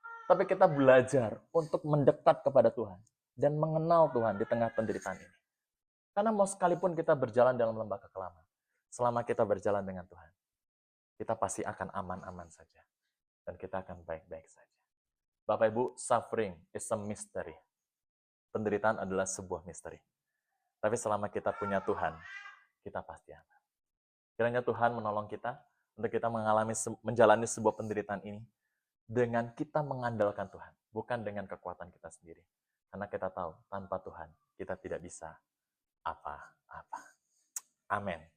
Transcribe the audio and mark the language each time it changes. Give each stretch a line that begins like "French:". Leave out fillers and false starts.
Indonesian: Tapi kita belajar untuk mendekat kepada Tuhan. Dan mengenal Tuhan di tengah penderitaan ini. Karena mau sekalipun kita berjalan dalam lembah kekelaman. Selama kita berjalan dengan Tuhan. Kita pasti akan aman-aman saja. Dan kita akan baik-baik saja. Bapak Ibu,
English: suffering is a mystery.
Indonesian: Penderitaan adalah sebuah misteri. Tapi selama kita punya Tuhan, kita pasti aman. Kiranya Tuhan menolong kita untuk kita menjalani sebuah penderitaan ini dengan kita mengandalkan Tuhan, bukan dengan kekuatan kita sendiri. Karena kita tahu, tanpa Tuhan, kita tidak bisa apa-apa. Amin.